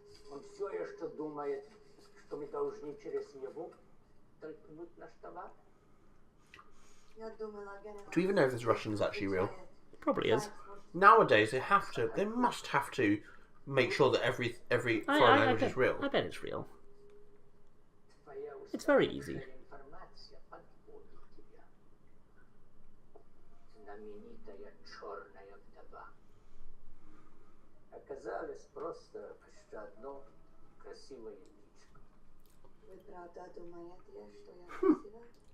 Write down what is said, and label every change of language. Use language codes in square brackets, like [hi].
[ru] Он все еще думает, что мы должны через него толкнуть наш товар. [en] Do you even know if this Russian is actually real? Probably is. Nowadays, they must have to make sure that every foreign language is real. I bet it's real. It's very easy. [ru] Информация подводит тебя. Знаменитая черная вдова. Оказалось просто одно красивое личико. Вы правда думаете, что я красивая?